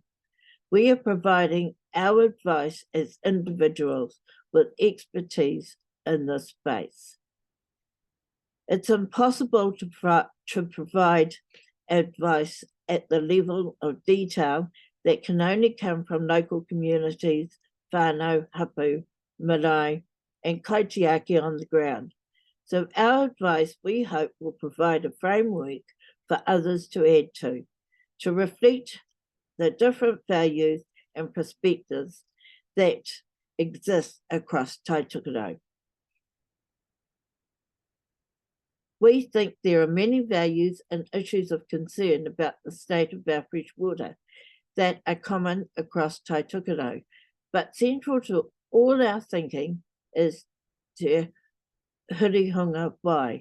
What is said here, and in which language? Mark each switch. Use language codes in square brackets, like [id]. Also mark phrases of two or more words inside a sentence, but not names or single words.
[en] We are providing our advice as individuals with expertise in this space. It's impossible to provide advice at the level of detail that can only come from local communities, [mi] whānau, hapu, marae, [en] and kaitiaki on the ground. So our advice, we hope, will provide a framework for others to add to reflect the different values and perspectives that exist across Taitukurau. We think there are many values and issues of concern about the state of our fresh water that are common across Taitukurau, but central to all our thinking is Te Hurihunga Wai.